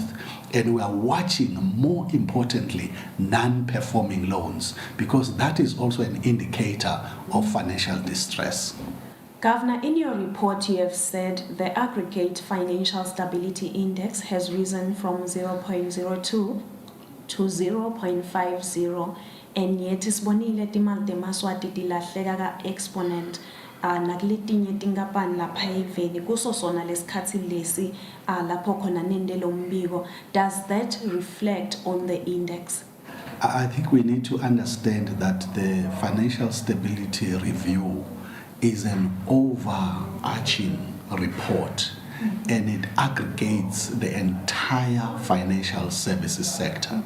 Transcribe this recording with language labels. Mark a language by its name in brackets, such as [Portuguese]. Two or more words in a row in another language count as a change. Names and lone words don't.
[English] And we are watching, more importantly, non-performing loans, because that is also an indicator of financial distress. Governor, in your report, you have said the aggregate financial stability index has risen from 0.02 to 0.50, and yet [Swati] isibonile timali temaswati tilahleka ka exponent nakuletinye tinkapani lapha eveni kuso sona lesikhathi lesi lapho khona nende lo mbiko. [English] Does that reflect on the index? I think we need to understand that the financial stability review is an overarching report, and it aggregates the entire financial services sector.